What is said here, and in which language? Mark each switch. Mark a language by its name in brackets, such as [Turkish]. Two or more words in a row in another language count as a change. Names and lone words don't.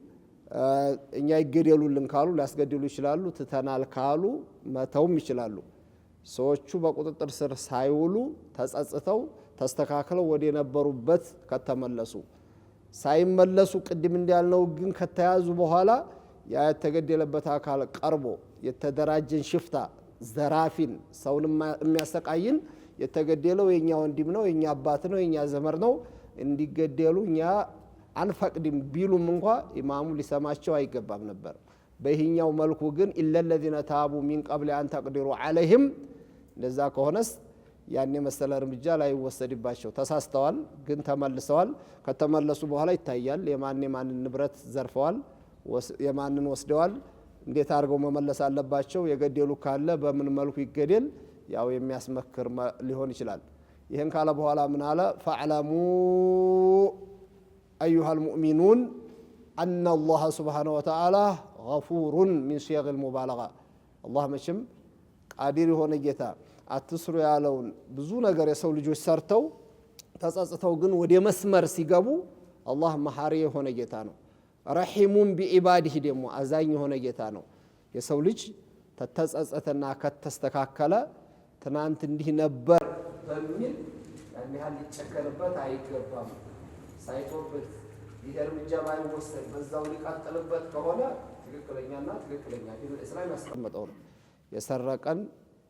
[Amharic] እኛ ይገደሉልን ካሉ ሊያስገድሉ ይችላሉ ትተናል ካሉ መተውም ይችላሉ። ሰዎቹ በቁጥጥር ስር ሳይውሉ ተጸጽተው ተስተካክለው ወደ ነበሩበት ከተመለሱ ሳይመለሱ ቅድም እንዳልነው ግን ከተያዙ በኋላ ያ የተገደለበት አካል ቀርቦ የተደራጀን ሽፍታ ዘራፊን ሰውን የሚያሰቃይን የተገደለው የኛ ወንድም ነው የኛ አባት ነው የኛ ዘመር ነው እንዲገደሉ እኛ አንፈቅድም ቢሉም እንኳን ኢማሙ ሊሰማቸው አይገባም ነበር። በይህኛው መልኩ ግን [Arabic] إلا الذين تابوا من قبل أن تقدروا عليهم [Amharic] ለዛ ከሆነስ ያን የመሰለ እርምጃ ላይ ወሰድባቸው ተሳስተዋል ግን ተመልሰዋል። ከተመለሱ በኋላ ይታያል የማን ንብረት ዘርፈዋል የማንን ወስደዋል እንዴት አድርገው መመለስ አለባቸው የገደሉ ካለ በምን መልኩ ይገደል ያው የሚያስመክር ሊሆን ይችላል። ይሄን ካለ በኋላ ምን አለ [Arabic] فاعلموا أيها المؤمنون أن الله سبحانه وتعالى غفور من صيغ المبالغة الله [Amharic] መቼም ቃዲር የሆነ ጌታ አትስሩ ያለውን ብዙ ነገር የሰው ልጆች ሰርተው ተጸጽተው ግን ወደ መስመር ሲገቡ አላህ መሐሪ የሆነ ጌታ ነው። [Arabic] رحيم بعباده [Amharic] ደግሞ አዛኝ የሆነ ጌታ ነው። የሰው ልጅ ተጸጸተና ከተስተካከለ ትናንት እንዲህ ነበር በሚል ያን ያህል ሊጨከንበት አይገባም። ሳይቶበት ይሄ እርምጃ ባይወሰድ በዛው ሊቀጥልበት ከሆነ ትክክለኛ ዲን እስላም ያስቀመጠው ነው። የሰረቀን